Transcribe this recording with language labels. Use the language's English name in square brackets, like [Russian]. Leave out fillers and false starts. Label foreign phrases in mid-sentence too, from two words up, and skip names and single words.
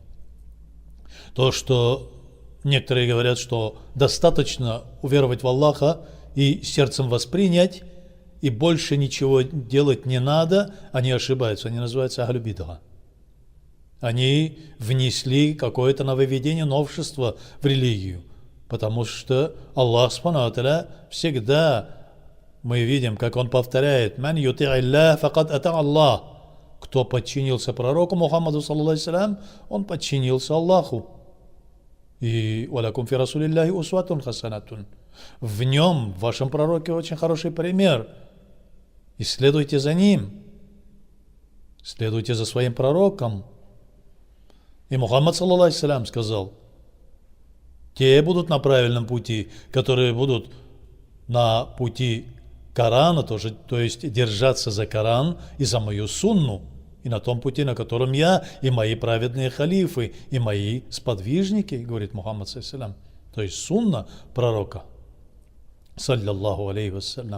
[Russian] То, что некоторые говорят, что достаточно уверовать в Аллаха и сердцем воспринять, и больше ничего делать не надо, они ошибаются, они называются [Arabic] أهل البدعة. [Russian] Они внесли какое-то нововведение, новшество в религию, потому что Аллах [Arabic] سبحانه وتعالى [Russian] всегда, мы видим, как Он повторяет: [Arabic] «من يطع الله فقد أطاع الله». [Russian] Кто подчинился пророку Мухаммаду, [Arabic] صلى الله عليه, [Russian] он подчинился Аллаху. [Arabic] И «ولكم في رسول الله أسوة حسنة». [Russian] В нем, в вашем пророке, очень хороший пример. И следуйте за ним. Следуйте за своим пророком. И Мухаммад, [Arabic] صلى الله عليه, [Russian] сказал: те будут на правильном пути, которые будут на пути Корана, тоже, то есть держаться за Коран и за мою сунну, и на том пути, на котором я, и мои праведные халифы, и мои сподвижники, говорит Мухаммад, [Arabic] صلى الله عليه, [Russian] то есть сунна пророка, [Arabic] صلى الله عليه وسلم.